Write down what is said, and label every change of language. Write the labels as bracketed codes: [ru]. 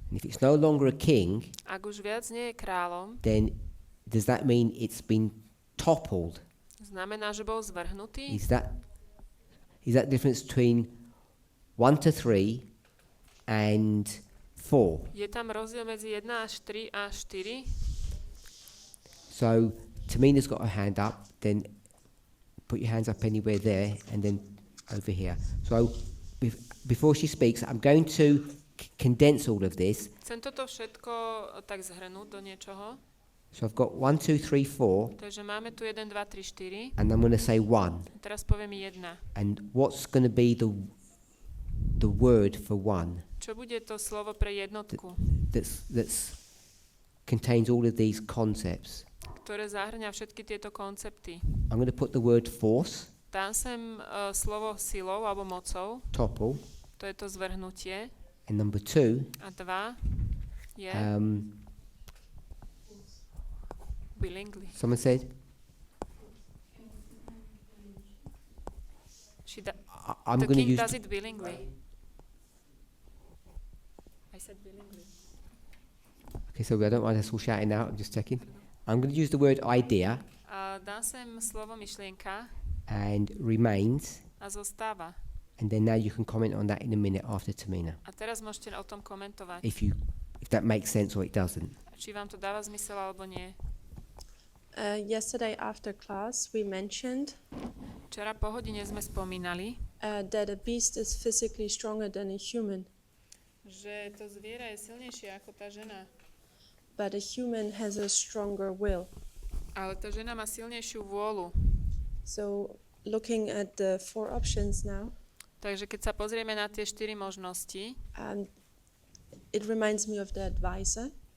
[en] And if it's no longer a king, [sk] Ak už viac nie je kráľom, [en] then does that mean it's been toppled? [sk] znamená, že bol zvrhnutý? [en] Is that difference between 1 to 3 and 4? [sk] Je tam rozdiel medzi 1 až 3 a 4? [en] So Tamina's got her hand up, then put your hands up anywhere there and then over here. So before she speaks, I'm going to condense all of this. [sk] Chcem toto všetko tak zhrnúť do niečoho. [en] So I've got 1, 2, 3, 4, [sk] Takže máme tu 1, 2, 3, 4. [en] and I'm going to say 1. [sk] Teraz poviem 1. [en] And what's going to be the word for 1? [sk] Čo bude to slovo pre jednotku, [en] That's contains all of these concepts. [sk] ktoré zahrňa všetky tieto koncepty? [en] I'm going to put the word force, [sk] Dám sem slovo silou alebo mocou, [en] topple, [sk] to je to zvrhnutie. [en] and number 2, [sk] A 2 je willingly. [en] someone said, I'm The going to king use does it willingly. I said willingly. Okay, so I don't mind us all shouting out, I'm just checking. I'm going to use the word idea [sk] Dám sem slovo myšlienka [en] and remains, [sk] a zostáva. [en] and then now you can comment on that in a minute after Tamina, [sk] A teraz môžete o tom komentovať, [en] if that makes sense or it doesn't. [sk] či vám to dáva zmysel alebo nie. [en] Yesterday after class, we mentioned [sk] Včera po hodine sme spomínali, [en] that a beast is physically stronger than a human, [sk] že to zviera je silnejšie ako tá žena. [en] but a human has a stronger will. [sk] Ale tá žena má silnejšiu vôľu. [en] So, looking at the 4 options now, [sk] Takže keď sa pozrieme na tie 4 možnosti, [en] it reminds me of the advisor.